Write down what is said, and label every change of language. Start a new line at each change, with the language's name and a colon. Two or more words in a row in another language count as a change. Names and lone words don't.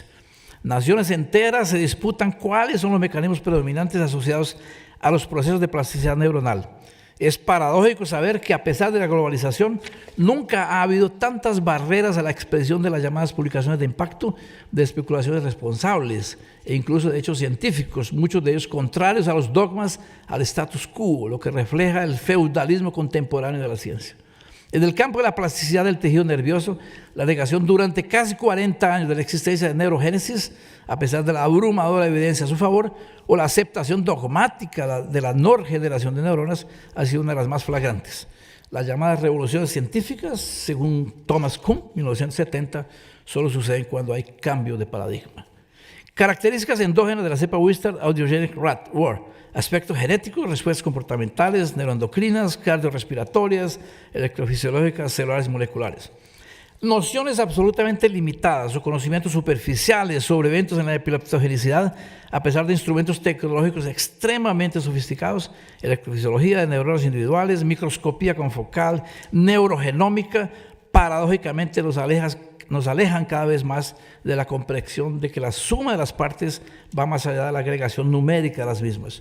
Spanish: Naciones enteras se disputan cuáles son los mecanismos predominantes asociados a los procesos de plasticidad neuronal. Es paradójico saber que a pesar de la globalización, nunca ha habido tantas barreras a la expresión de las llamadas publicaciones de impacto, de especulaciones responsables e incluso de hechos científicos, muchos de ellos contrarios a los dogmas, al
Latin: status quo,
Spanish: lo que refleja el feudalismo contemporáneo de la ciencia. En el campo de la plasticidad del tejido nervioso, la negación durante casi 40 años de la existencia de neurogénesis, a pesar de la abrumadora evidencia a su favor, o la aceptación dogmática de la no generación de neuronas, ha sido una de las más flagrantes. Las llamadas revoluciones científicas, según Thomas Kuhn, 1970, solo suceden cuando hay cambio de paradigma. Características endógenas de la cepa Wistar
English: audiogenic rat,
Spanish: WAR. Aspectos genéticos, respuestas comportamentales, neuroendocrinas, cardiorrespiratorias, electrofisiológicas, celulares y moleculares. Nociones absolutamente limitadas o conocimientos superficiales sobre eventos en la epileptogenicidad, a pesar de instrumentos tecnológicos extremadamente sofisticados, electrofisiología de neuronas individuales, microscopía confocal, neurogenómica, paradójicamente nos alejan cada vez más de la comprensión de que la suma de las partes va más allá de la agregación numérica de las mismas.